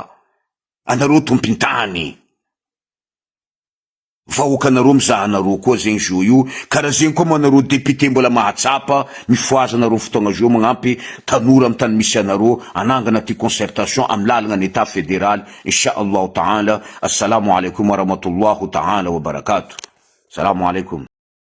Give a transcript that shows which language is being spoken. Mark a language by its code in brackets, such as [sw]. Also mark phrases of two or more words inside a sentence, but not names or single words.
[mg] Anareo tompintany, vahoakanareo mizahanareo koa zegny zo io, karaha zegny koa manareo député mbola mahatsapa mifoazanareo fotoagna zo magnampy tanora amy tany misy anareo, anangana ty concertation amy lalagna ny [fr] état fédéral. [ar] إن شاء الله تعالى. السلام عليكم ورحمة الله تعالى وبركاته. السلام عليكم.